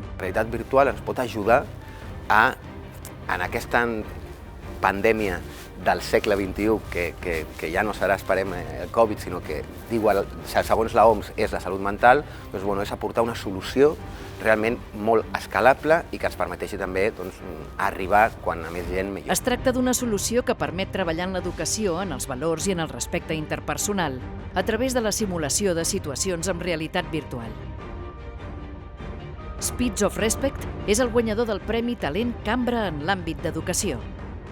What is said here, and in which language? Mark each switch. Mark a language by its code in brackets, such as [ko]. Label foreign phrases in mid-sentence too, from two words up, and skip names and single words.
[ca] La realitat virtual ens pot ajudar en aquesta pandèmia del segle XXI, que ja no serà, esperem, el Covid, sinó que, segons l'OMS, és la salut mental, doncs, és aportar una solució realment molt escalable i que ens permeteixi també arribar quan a més gent millor. Es tracta d'una solució que permet treballar en l'educació, en els valors i en el respecte interpersonal, a través de la simulació de situacions amb realitat virtual. Speeds of Respect és el guanyador del Premi Talent Cambra en l'àmbit d'educació.